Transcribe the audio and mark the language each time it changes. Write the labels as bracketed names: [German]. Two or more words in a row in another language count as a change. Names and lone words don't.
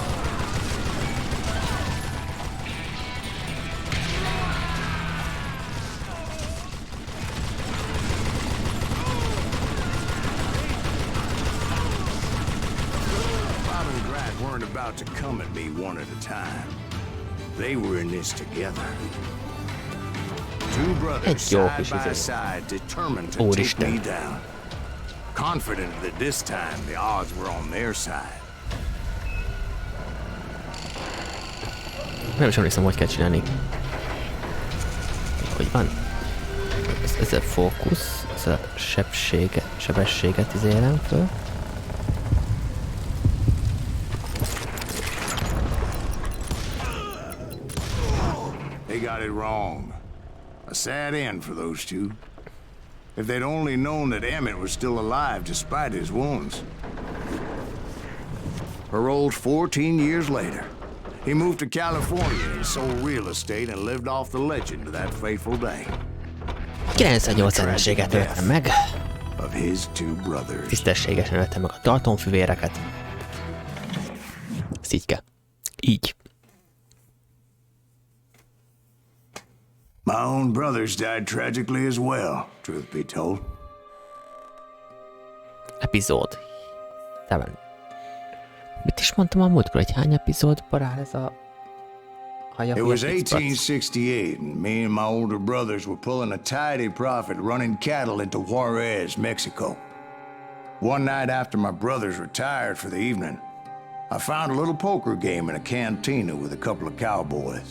[English] Bob and Grad weren't about to come at me one at a time. They were in this together. Two brothers side by side, determined to take me down. Confident that this time the odds were on their side. [Hungarian] Nem is emlékszem, hogy kell csinálni. Hogy van? Ez a fókusz, ez a sebességet izélem föl. [English] They got it wrong. A sad end for those two. If they'd only known that Emmett was still alive despite his wounds. Paroled 14 years later. He moved to California and sold real estate and lived off the legend of that fateful day. [Hungarian] 98-szerességet öltem meg. [English] Of his two brothers. [Hungarian] Tisztességesen öltem meg a Dalton fivéreket. Ezt így kell. Így. [English] My own brothers died tragically as well, truth be told. [Hungarian] Epizód. 7. Mit is mondtam a múltkor, hogy hány epizódban áll ez a haja? [English] It was 1868, and me and my older brothers were pulling a tidy profit running cattle into Juarez, Mexico. One night after my brothers retired for the evening, I found a little poker game in a cantina with a couple of cowboys.